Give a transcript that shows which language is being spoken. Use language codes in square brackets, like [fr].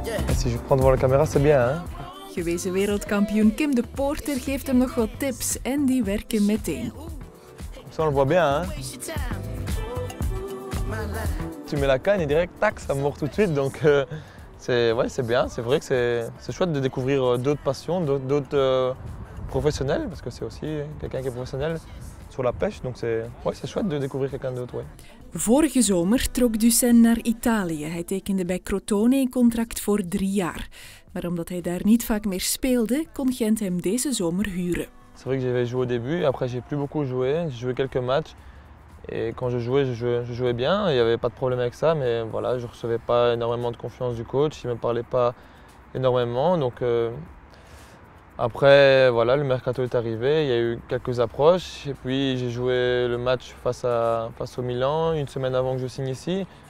[fr] Et si je prends devant la caméra, c'est bien, hein? [nl] Gewezen wereldkampioen Kim de Poorter geeft hem nog wat tips en die werken meteen. [fr] Ça on le voit bien, hein? Tu mets la canne et direct, tac, ça mord tout de suite, donc c'est bien. C'est vrai que c'est chouette de découvrir d'autres passions, d'autres professionnels, parce que c'est aussi quelqu'un qui est professionnel sur la pêche, donc c'est chouette de découvrir quelqu'un d'autre. Ouais. [nl] Vorige zomer trok Ducenne naar Italië. Hij tekende bij Crotone een contract voor 3 jaar. Maar omdat hij daar niet vaak meer speelde, kon Gent hem deze zomer huren. [fr] C'est vrai que j'avais joué au début, après j'ai plus beaucoup joué, j'ai joué quelques matchs. Et quand je jouais bien, il n'y avait pas de problème avec ça, mais voilà, je ne recevais pas énormément de confiance du coach, il ne me parlait pas énormément. Donc après, voilà, le mercato est arrivé, il y a eu quelques approches, et puis j'ai joué le match face au Milan, 1 semaine avant que je signe ici.